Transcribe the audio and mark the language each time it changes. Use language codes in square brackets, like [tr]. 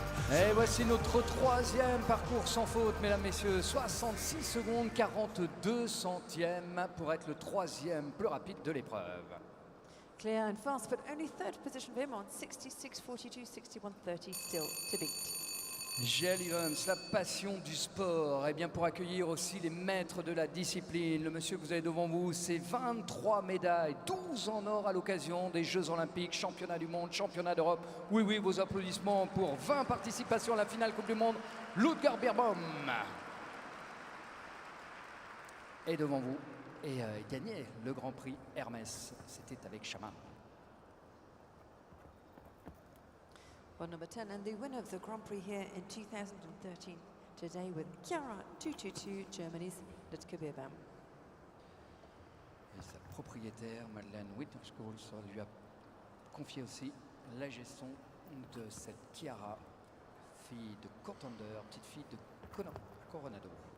[fr] Et voici notre troisième parcours sans faute, mesdames, messieurs. 66 secondes 42 centièmes pour être le troisième plus rapide de l'épreuve. [en] Clear and fast, but only third position for him on 66.42, 61.30 still to beat. [fr] Gaël Evans, la passion du sport. Et bien pour accueillir aussi les maîtres de la discipline, le monsieur que vous avez devant vous, c'est 23 médailles, 12 en or à l'occasion des Jeux Olympiques, championnat du monde, championnat d'Europe. Oui, oui, vos applaudissements pour 20 participations à la finale Coupe du Monde, Ludger Beerbohm. Et devant vous, et gagner le Grand Prix Hermès, c'était avec Shaman. [en] Well, number 10 and the winner of the Grand Prix here in 2013, today with Chiara 222, Germany's Ludger Beerbohm. [fr] Et sa propriétaire, Madeleine Wittgenstein, lui a confié aussi la gestion de cette Chiara, fille de Contender, petite fille de Coronado.